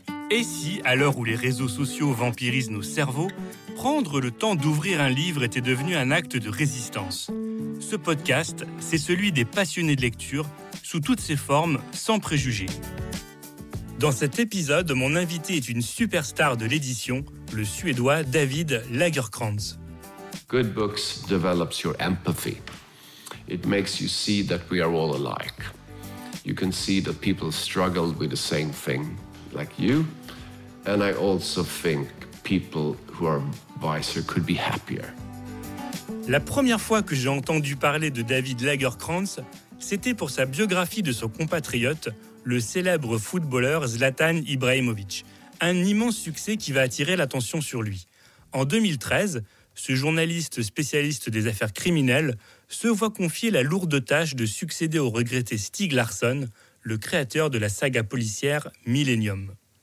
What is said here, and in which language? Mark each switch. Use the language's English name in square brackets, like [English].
[French] Et si, à l'heure où les réseaux sociaux vampirisent nos cerveaux, prendre le temps d'ouvrir un livre était devenu un acte de résistance? Ce podcast, c'est celui des passionnés de lecture, sous toutes ses formes, sans préjugés. Dans cet épisode, mon invité est une superstar de l'édition, le Suédois David Lagercrantz. [English] Good books develops your empathy. It makes you see that we are all alike. You can see that people struggle with the same thing, like you. And I also think people who are wiser could be happier. [French] La première fois que j'ai entendu parler de David Lagercrantz, c'était pour sa biographie de son compatriote, le célèbre footballeur Zlatan Ibrahimovic. Un immense succès qui va attirer l'attention sur lui. En 2013, ce journaliste spécialiste des affaires criminelles se voit confier la lourde tâche de succéder au regretté Stieg Larsson, le créateur de la saga policière Millenium.